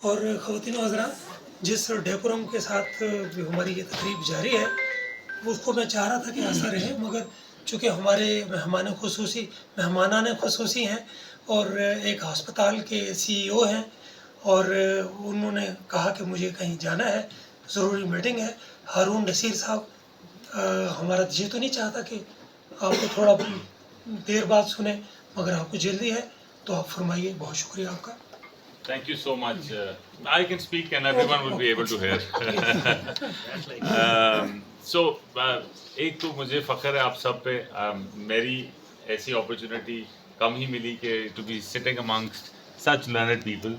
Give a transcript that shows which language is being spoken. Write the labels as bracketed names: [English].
[Urdu] اور خواتین و حضرات، جس ڈیکورم کے ساتھ ہماری یہ تقریب جاری ہے اس کو میں چاہ رہا تھا کہ ایسا رہے، مگر چونکہ ہمارے مہمانان خصوصی ہیں اور ایک ہسپتال کے CEO ہیں اور انہوں نے کہا کہ مجھے کہیں جانا ہے، ضروری میٹنگ ہے. ہارون نصیر صاحب، ہمارا جی تو نہیں چاہتا کہ آپ کو تھوڑا دیر بعد سنیں، مگر آپ کو جلدی ہے تو آپ فرمائیے. بہت شکریہ آپ کا. [English] Thank you so much. I can speak and everyone will be able to hear. [Urdu] So, ایک تو مجھے فخر ہے آپ سب پہ. میری ایسی اپرچونٹی کم ہی ملی کہ [English] to be sitting amongst such learned people.